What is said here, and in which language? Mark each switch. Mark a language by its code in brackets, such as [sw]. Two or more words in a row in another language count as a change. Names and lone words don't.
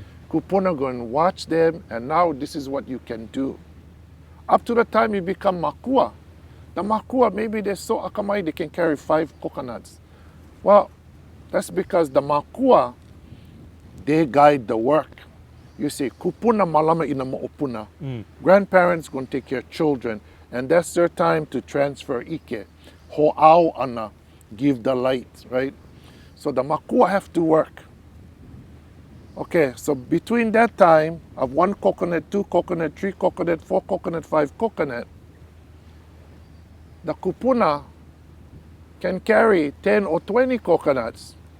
[en] Kupuna going to watch them, and now this is what you can do. Up to the time you become makua. The makua, maybe they're so akamai, they can carry 5 coconuts. Well, that's because the makua, they guide the work. You see, [haw] kupuna malama ina mo'opuna. [en] Grandparents going to take care of children, and that's their time to transfer ike. [haw] Ho'au ana, [en] give the light, right? So the makua have to work. Okay, so between that time of 1 coconut, 2 coconut, 3 coconut, 4 coconut, 5 coconut, the kupuna can carry 10 or 20 coconuts.